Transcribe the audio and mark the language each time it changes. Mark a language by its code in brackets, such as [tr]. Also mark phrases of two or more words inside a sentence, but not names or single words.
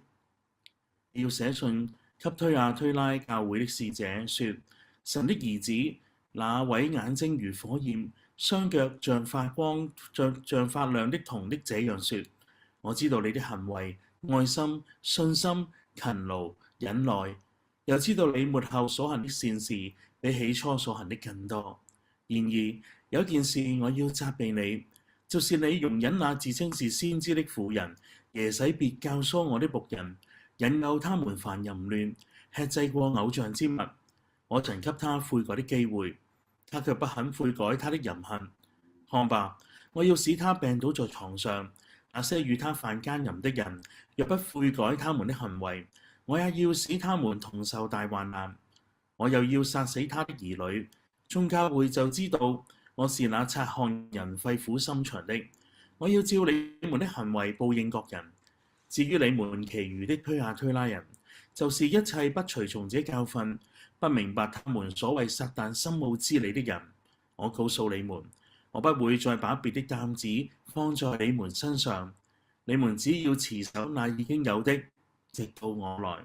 [zh] 你要寫信給推亞推拉教會的使者說：神的兒子，那位眼睛如火焰，雙腳像發光、像發亮的銅的這樣說：我知道你的行為、愛心、信心、勤勞、忍耐，又知道你末後所行的善事比起初所行的更多。然而有件事我要責備你，就是你容忍那自稱是先知的婦人， 耶洗別教唆我的僕人，引誘他們犯淫亂，吃祭過偶像之物。我曾給他悔改的機會，他卻不肯悔改他的淫行。看吧，我要使他病倒在床上。那些與他犯奸淫的人，若不悔改他們的行為，我也要使他們同受大患難。我又要殺死他的兒女。眾教會就知道我是那察看人肺腑心腸的。我要照你們的行為報應各人。至於你們其餘的推雅推拉人，就是一切不隨從這教訓，不明白他們所謂撒但深奧之理的人，我告訴你們，我不會再把別的擔子放在你們身上。你們只要持守那已經有的，直到我來。